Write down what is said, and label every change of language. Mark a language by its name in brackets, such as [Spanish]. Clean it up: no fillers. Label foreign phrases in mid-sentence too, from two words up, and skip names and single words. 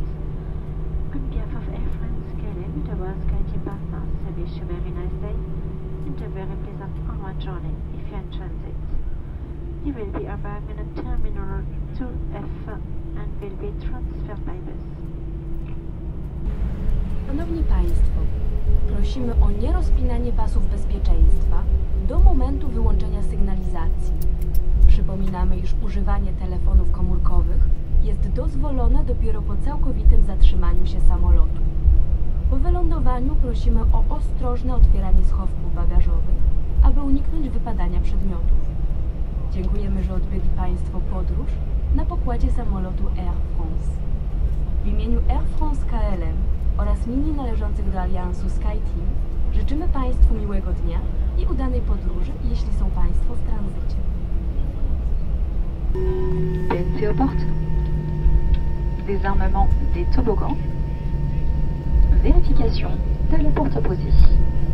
[English] On behalf of Air France KLM, the World SkyTeam partners, I wish you a very nice day and a very pleasant onward journey if you're in transit. You will be arriving at Terminal 2F and will be transferred by bus. [Polish] Szanowni Państwo, prosimy o nierozpinanie pasów bezpieczeństwa do momentu wyłączenia sygnalizacji. Przypominamy, iż używanie telefonów komórkowych jest dozwolone dopiero po całkowitym zatrzymaniu się samolotu. Po wylądowaniu prosimy o ostrożne otwieranie schowków bagażowych, aby uniknąć wypadania przedmiotów. Dziękujemy, że odbyli Państwo podróż na pokładzie samolotu Air France. W imieniu Air France KLM oraz linii należących do aliansu SkyTeam życzymy Państwu miłego dnia i udanej podróży, jeśli są Państwo w tranzycie. [French] PNC aux portes. Désarmement des toboggans. Vérification de la porte opposée.